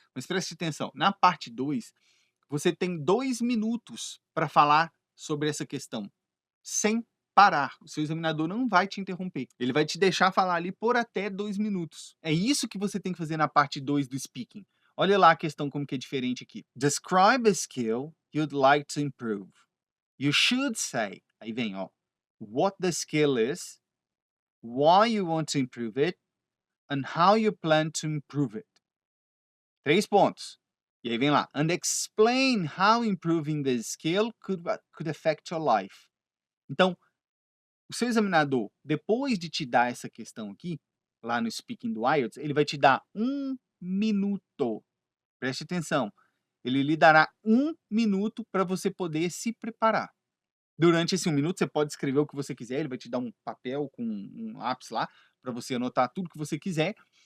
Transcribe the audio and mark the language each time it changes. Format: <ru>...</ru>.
<pt>Mas preste atenção, na parte 2, você tem 2 minutos para falar sobre essa questão, sem parar, o seu examinador não vai te interromper, ele vai te deixar falar ali por até 2 minutos. É isso que você tem que fazer na parte 2 do speaking. Olha lá a questão como que é diferente aqui.</pt> <en>Describe a skill you'd like to improve. You should say,</en> <pt>aí vem, ó,</pt> <en>what the skill is, why you want to improve it, and how you plan to improve it.</en> <pt>3 pontos. E aí vem lá,</pt> <en>and explain how improving the skill could affect your life.</en> <pt>Então, o seu examinador, depois de te dar essa questão aqui, lá no speaking do IELTS, ele vai te dar 1 minuto. Preste atenção. Ele lhe dará 1 minuto para você poder se preparar. Durante esse 1 minuto, você pode escrever o que você quiser, ele vai te dar um papel com um lápis lá, para você anotar tudo que você quiser.</pt>